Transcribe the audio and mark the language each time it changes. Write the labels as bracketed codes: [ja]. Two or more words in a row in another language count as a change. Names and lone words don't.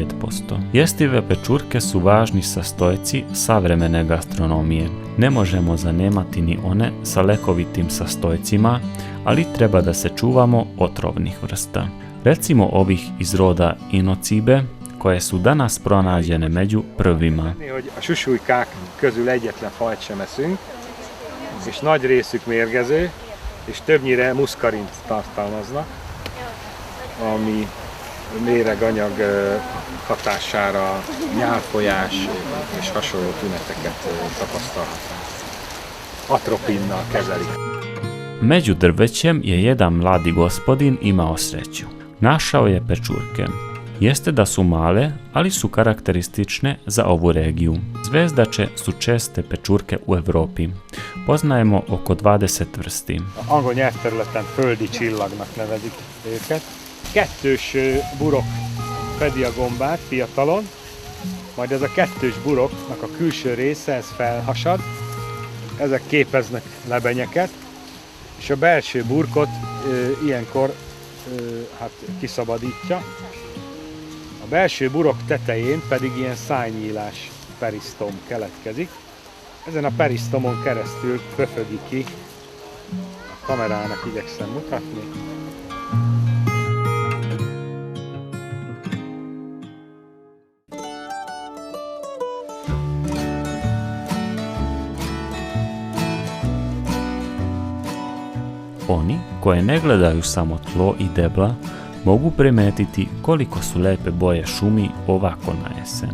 [sr] Jestive pečurke su važni sastojci savremene gastronomije. Ne možemo zanemati ni one sa lekovitim sastojcima, ali treba da se čuvamo otrovnih vrsta. Recimo ovih iz roda Inocibe, koje su danas pronađene među prvima. [hu] A susúlykák közül egyetlen fajt sem eszünk, és nagy részük mérgező, és többnyire muszkarint tartalmaznak, ami méreganyag hatására nyálfolyás és hasonló tüneteket tapasztalhatunk. Atropinnal kezelik. [sr] Među drvećem je jedan mladi gospodin imao sreću. Našao je pečurke. Jeste da su male, ali su karakteristične za ovu regiju. Zvezdače su česte pečurke u Evropi. Poznajemo oko 20 vrsti. [hu] Angol nyelvterületen földi csillagnak nevezik őket. Kettős burok fedi a gombát fiatalon, majd ez a kettős buroknak a külső része, ez felhasad, ezek képeznek lebenyeket, és a belső burkot ilyenkor kiszabadítja. A belső burok tetején pedig ilyen szájnyílás perisztom keletkezik. Ezen a perisztomon keresztül pöfögi ki, a kamerának igyekszem mutatni. [sr] Oni, koje ne gledaju samo tlo i debla, mogu primetiti koliko su lepe boje šumi ovako na jesen.